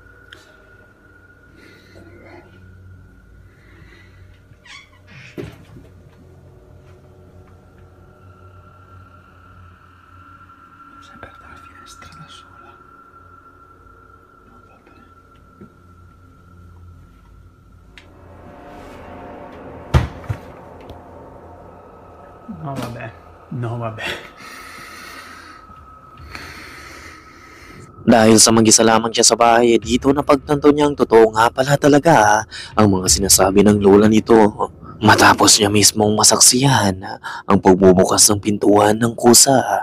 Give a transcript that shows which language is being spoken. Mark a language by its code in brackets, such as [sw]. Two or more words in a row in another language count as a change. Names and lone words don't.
[it] Si è aperta la finestra da sola. No, vabbè. No, vabbè. No, vabbè. [tl] Dahil sa mag-isa lamang siya sa bahay, dito napagtanto niyang totoo nga pala talaga ang mga sinasabi ng lola nito. Matapos niya mismong masaksihan ang pagbubukas ng pintuan ng kusa.